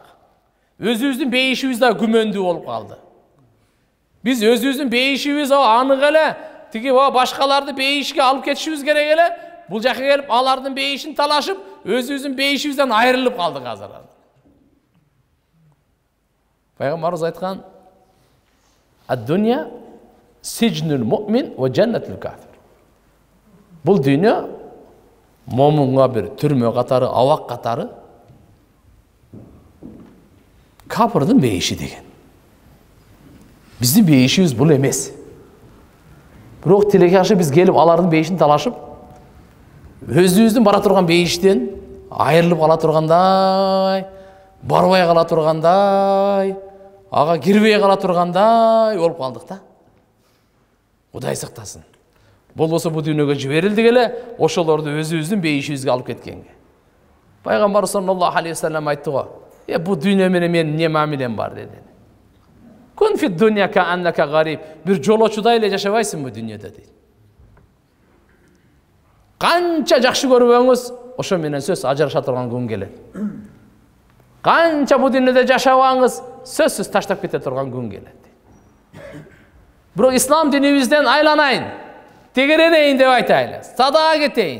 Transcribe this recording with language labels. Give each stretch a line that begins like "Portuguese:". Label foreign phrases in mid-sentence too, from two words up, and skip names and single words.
Kyrgyz: Өзүбүздүн бейишибиз да күмөндүү болуп калды. Биз өзүбүздүн бейишибиз анык эле, тиги башкаларды бейишке алып кетишибиз керек эле. Бул жака келип алардын бейишин талашып, өзүбүздүн бейишибизден айрылып калдык азыр. Пайгамбарыбыз айткан:
Arabic: "الدنيا سجن المؤمن وجنة الكافر."
Kyrgyz: Бул дүйнө момунга бир түрмө катары, абак катары, капырдын бейиши деген. Биздин бейишибиз бул эмес. Бирок тилекке каршы биз келип алардын бейишин талашып, өзүбүздүн бара турган бейиштен айрылып кала тургандай, барбай кала тургандай, ага кирбей кала тургандай болуп калдык да. Кудай сактасын. Болбосо бул дүйнөгө жиберилдик эле, ошолорду өзүбүздүн бейишибизге алып кеткенге. Пайгамбар
Arabic: صلى الله عليه وسلم
Kyrgyz: айтты го: "Бул дүйнө менен менин эмне мамилем бар?" деди.
Arabic: "كن في الدنيا كأنك غريب."
Kyrgyz: Бир жолочудай эле жашабайсың бу дүйнөдө дейт. Канча жакшы көрбөңүз, ошо менен сөз ажыраша турган күн келет. Канча бу дүйнөдө жашабаңыз, сөзсүз таштап кете турган күн келет. Бирок ислам динибизден айланайын, тегеренейин деп айтайлы, садага кетейин.